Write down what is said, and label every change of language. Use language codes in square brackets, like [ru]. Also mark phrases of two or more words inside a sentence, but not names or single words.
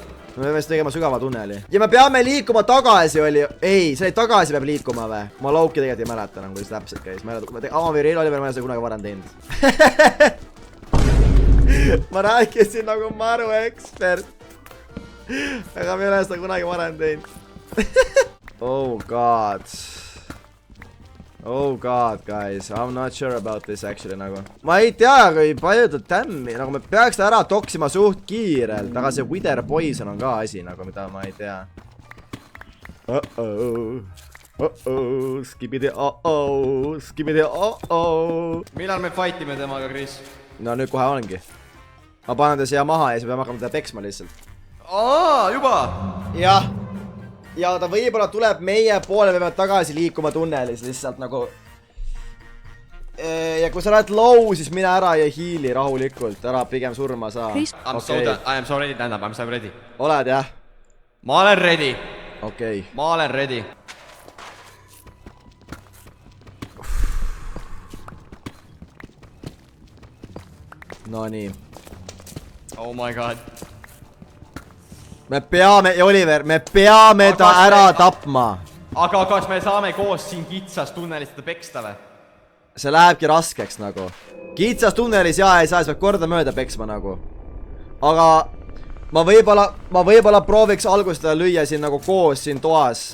[et] Me peame siis tegema sügava tunneli. Ja me peame liikuma tagasi, oli. Ei, see tagasi peab liikuma või? Ma Lauki tegelikult ei mäleta enam, kuidas täpselt käis. Amaviir Oliver, ma ei ole seda kunagi varem teinud. Ma rääkisin nagu maru ekspert. Aga me ei ole seda kunagi varem teinud. [en] Oh god, guys, I'm not sure about this actually nagu. [et] Ma ei tea, kui palju ta tämmi, nagu me peaks ta ära toksima suht kiirelt, aga see [en] wither poison [et] on ka asi nagu, mida ma ei tea. Skibidi Millal me fightime temaga, Kris? No nüüd kohe ongi. Ma panen ta siia maha ja siis peame hakkama teda peksma lihtsalt. Juba? Jah. Ja ta võib-olla tuleb meie poole, me peame tagasi liikuma tunnelis lihtsalt nagu. Ja kui sa oled low, siis mine ära ja heali rahulikult, ära pigem surma saa. [en] I am so ready, tähendab, I am so ready. [et] Oled jah? Ma olen ready. Okei. Ma olen ready. No nii. [en] Oh my god. [et] Me peame, Oliver, me peame ta ära tapma. Aga kas me saame koos siin kitsas tunnelis teda peksta või? See lähebki raskeks nagu. Kitsas tunnelis jaa ei saa, siis peab korda mööda peksma nagu. Aga ma võib-olla prooviks alguses teda lüüa siin nagu koos siin toas.